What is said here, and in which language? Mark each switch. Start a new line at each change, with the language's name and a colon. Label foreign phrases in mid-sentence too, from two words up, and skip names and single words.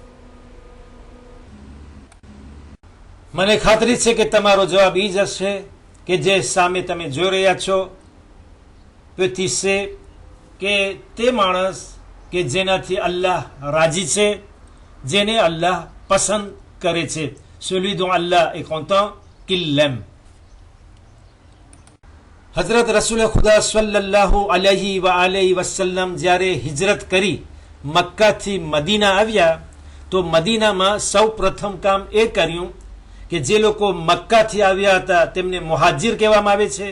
Gujarati: મને ખાતરી છે કે તમારો જવાબ એ જ હશે કે જે સામે તમે જોઈ રહ્યા છો પેથી છે કે તે માણસ કે જેનાથી અલ્લાહ રાજી છે, જેને અલ્લાહ પસંદ કરે છે.
French: Celui dont Allah est content, qu'il l'aime.
Gujarati: હઝરત રસૂલ ખુદા
Arabic: صلى الله عليه وآله وسلم
Gujarati: જ્યારે હિજરત કરી મક્કાથી મદીના આવ્યા તો મદીનામાં સૌ પ્રથમ કામ એ કર્યું કે જે લોકો મક્કાથી આવ્યા હતા તેમને મુહાજિર કહેવામાં આવે છે.